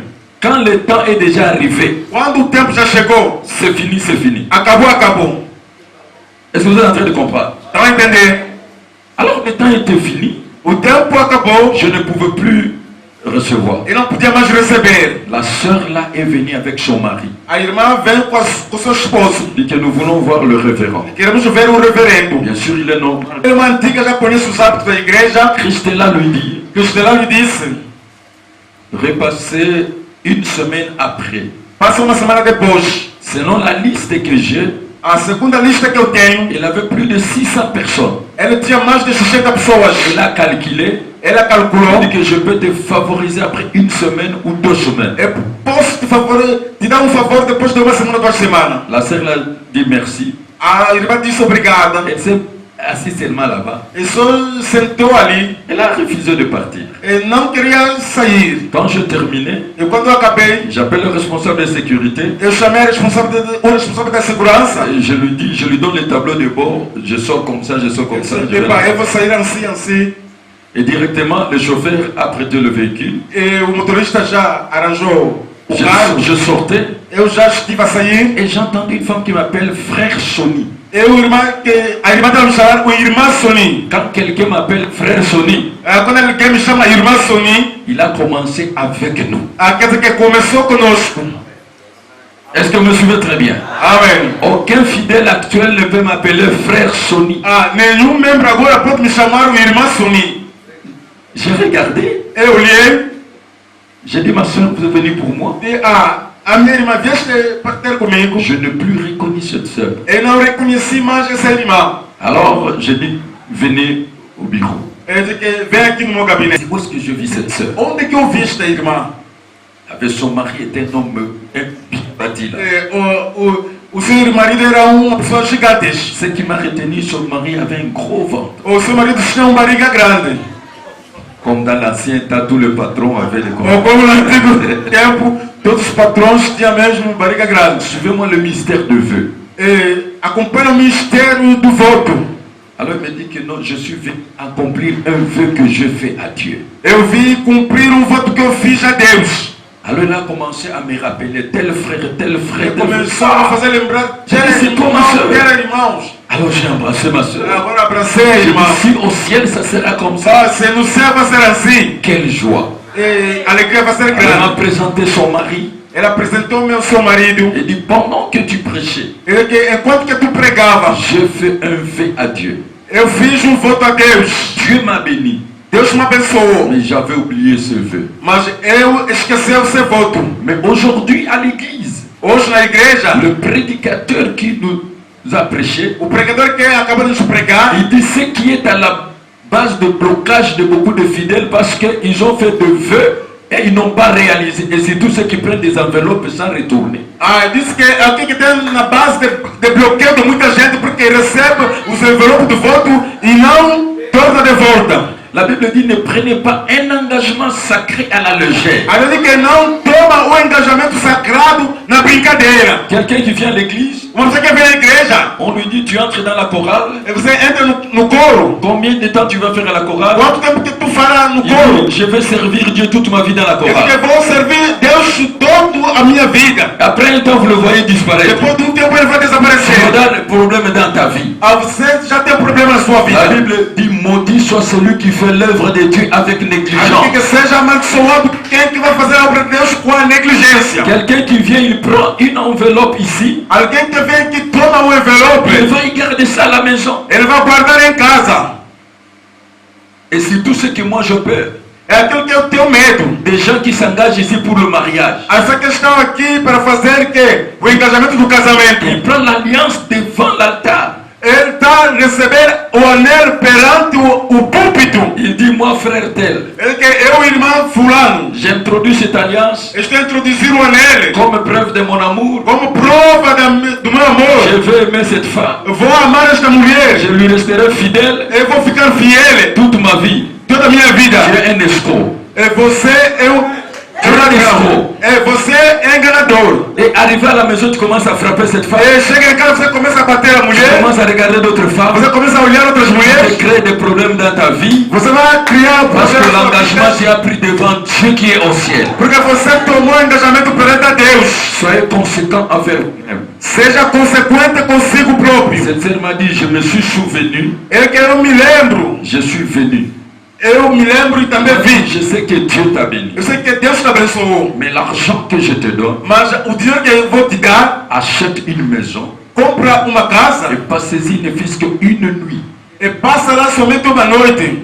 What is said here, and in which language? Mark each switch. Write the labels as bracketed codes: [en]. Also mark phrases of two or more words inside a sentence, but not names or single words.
[fr] Quand le temps est déjà arrivé, [pt] Quando o tempo já chegou, [fr] c'est fini, c'est fini. [pt] acabou. [fr] Est-ce que vous êtes en train de comprendre? [pt] Estão a entender? [fr] Alors le temps était fini, [pt] O tempo acabou [fr] je ne pouvais plus recevoir. [pt] e não podia mais receber. [fr] La sœur là est venue avec son mari. [pt] A irmã vem com seu esposo. [fr] Dit que nous voulons voir le révérend. [pt] Queremos ver o reverendo. [fr] Bien sûr, il est normal. [pt] A irmã antiga já conhece os hábitos da igreja. [fr] Christella lui dit, [pt] Cristina lhe disse, [fr] repasser une semaine après. [pt] passa uma semana depois. [fr] Selon la liste que j'ai, [pt] A segunda lista que eu tenho, [fr] il avait plus de 600 personnes. [pt] ela tinha mais de 60 pessoas. [fr] Il a calculé, [pt] Ela [fr] il [pt] calculou, [fr] dit que je peux te favoriser après une semaine ou 2 semaines. [pt] eu posso te dar um favor depois de uma semana, 2 semanas. [fr] La sœur l'a dit merci. [pt] A irmã disse obrigada. [fr] Elle s'est assise seulement là-bas. [pt] E só sentou ali. [fr] Elle a refusé de partir. [pt] E não queria sair. [fr] Quand je terminais, [pt] E quando eu acabei, [fr] j'appelle le responsable de sécurité. [pt] eu chamei o responsável da segurança. [fr] Et je lui donne le tableau de bord. Je sors comme ça, je sors comme ça. [pt] Eu [fr] je vais [pt] disse, [fr] là. [pt] eu vou sair assim. [fr] Et directement, le chauffeur a prêté le véhicule. [pt] E o motorista já arranjou o carro. [fr] Je sortais [pt] Eu já estive a sair. [fr] et j'ai entendu une femme qui m'appelle frère Sony. [pt] A irmã estava me chamando o irmã Sony. [fr] Quand quelqu'un m'appelle frère Sony, [pt] Quando alguém me chama irmã Sony, [fr] il a commencé avec nous. [pt] quer dizer que começou conosco. [fr] Est-ce que vous me suivez très bien? [pt] Amém. [fr] Aucun fidèle actuel ne peut m'appeler frère Sony. [pt] Nenhum membro agora pode me chamar o irmã Sony. [fr] J'ai regardé, [pt] Eu olhei [fr] j'ai dit ma soeur, vous êtes venue pour moi. [pt] e a minha irmã vieste ter comigo. [fr] Je n'ai plus reconnu cette soeur. [pt] Eu não reconheci mais essa irmã. [fr] Alors j'ai dit, venez au bureau. [pt] Eu disse que vem aqui no meu gabinete. [fr] Où est-ce que je vis cette soeur? [pt] Onde que eu vi esta irmã? [fr] Avec son mari était un homme impati là. [pt] O seu marido era uma pessoa gigantesca. [fr] Ce qui m'a retenu, son mari avait un gros ventre. [pt] O seu marido tinha uma barriga grande. [fr] Comme dans l'ancien temps, tous les patrons avaient des gros [pt] Ou como no antigo tempo, todos os patrões tinham mesmo barriga grande. [fr] Suivez-moi le mystère de vœu. [pt] Acompanha o mistério do voto. [fr] Alors il me dit que non, je suis venu accomplir un vœu que je fais à Dieu. [pt] Eu vim cumprir um voto que eu fiz a Deus. [fr] Alors il a commencé à me rappeler tel frère, tel frère. [pt] Começou a fazer lembrar [fr] J'ai dit, c'est toi, ma soeur. [pt] irmãos. [fr] Alors j'ai embrassé ma soeur. [pt] Agora abracei a [fr] J'ai dit, [pt] irmã. [fr] si au ciel ça sera comme ça, [pt] Se no céu vai ser assim, [fr] quelle joie. [pt] a alegria vai ser [fr] Elle m'a [pt] grande. [fr] présenté son mari. [pt] Ela apresentou-me ao seu marido. [fr] Et dit, pendant que tu prêchais, [pt] Ele que enquanto que tu pregava, [fr] je fais un vœu à Dieu. [pt] eu fiz um voto a Deus. [fr] Dieu m'a béni. [pt] Deus me abençoou. [fr] Mais j'avais oublié ce vœu. [pt] Mas eu esqueci o seu voto. [fr] Mais aujourd'hui à l'église, [pt] Hoje na igreja, [fr] le prédicateur qui nous a prêché, [pt] o pregador que acaba de nos pregar, [fr] il dit ce qui est à la base de blocage de beaucoup de fidèles parce qu'ils ont fait des vœux et ils n'ont pas réalisé. Et c'est tous ceux qui prennent des enveloppes sans retourner. [pt] disse que aqui que tem na base de bloqueio de muita gente porque recebe os envelopes de voto e não torna de volta. [fr] La Bible dit ne prenez pas un engagement sacré à la légère. [pt] A Bíblia diz que não toma o engajamento sagrado na brincadeira. [fr] Quelqu'un qui vient à l'église, [pt] Uma pessoa que vem à igreja, [fr] on lui dit tu entres dans la chorale. [pt] e você entra no coro. [fr] Combien de temps tu vas faire à la chorale? [pt] Quanto tempo que tu fará no [fr] Il [pt] coro? [fr] dit, je vais servir Dieu toute ma vie dans la [pt] Eu [fr] chorale. [pt] que vou servir Deus toda a minha vida. [fr] Après un temps, vous le voyez disparaître. [pt] Depois de um tempo ele vai [fr] Tu [pt] desaparecer. [fr] as des problèmes dans ta vie. [pt] Você já tem problema na sua vida. [fr] La Bible dit maudit soit celui qui fait l'œuvre de Dieu avec [pt] A [fr] négligence. [pt] Bíblia que seja amaldiçoado quem que vai fazer a obra de Deus com a negligência. [fr] Quelqu'un qui vient, il prend une enveloppe ici, [pt] Alguém que vem que toma um [fr] il [pt] envelope, [fr] va y garder ça à la maison. [pt] ele vai guardar em casa. [fr] Et c'est tout ce que moi je peux. [pt] É aquilo que eu tenho medo. [fr] Des gens qui s'engagent ici pour le mariage. [pt] Essa questão aqui para fazer que o engajamento do [fr] Il [pt] casamento. [fr] prend l'alliance devant l'altar. [pt] Ele está a receber o anel perante o púlpito. [fr] Il dit, moi frère tel, [pt] Ele que eu, irmão fulano, [fr] j'introduis cette alliance [pt] estou a introduzir o anel [fr] comme preuve de mon amour. [pt] como prova do meu [fr] Je [pt] amor. [fr] veux aimer cette femme. [pt] Eu vou amar esta mulher. [fr] Je lui resterai fidèle [pt] Eu vou ficar fiel [fr] toute ma vie. [pt] toda a minha vida. [fr] Tu es un escroc. [pt] É você é um ladrão. É você [fr] Arrivé à la maison, tu commences à frapper cette femme. [pt] E chega em casa, você começa a bater a [fr] Tu [pt] mulher. [fr] commences à regarder d'autres femmes. [pt] Você começa a olhar outras [fr] Tu [pt] mulheres. [fr] crées des problèmes dans ta vie. [pt] Você vai criar [fr] Parce que [pt] problemas. [fr] l'engagement tu as pris devant Dieu qui est au ciel. [pt] Porque você tomou engajamento perante a Deus. [fr] Soyez conséquent envers vous-même. [pt] Seja consequente consigo próprio. [fr] Cette sœur m'a dit, je me suis souvenu, [pt] É que eu me lembro. [fr] je suis venu. [pt] Eu me lembro e também vi. [fr] Je sais que Dieu t'a béni. [pt] Eu sei que Deus te abençoou. [fr] Mais l'argent que je te donne, [pt] Mas o dinheiro que eu vou te dar, [fr] achète une maison [pt] compra uma casa [fr] et passez-y ne fût-ce qu'une nuit. [pt] e passa lá somente uma noite.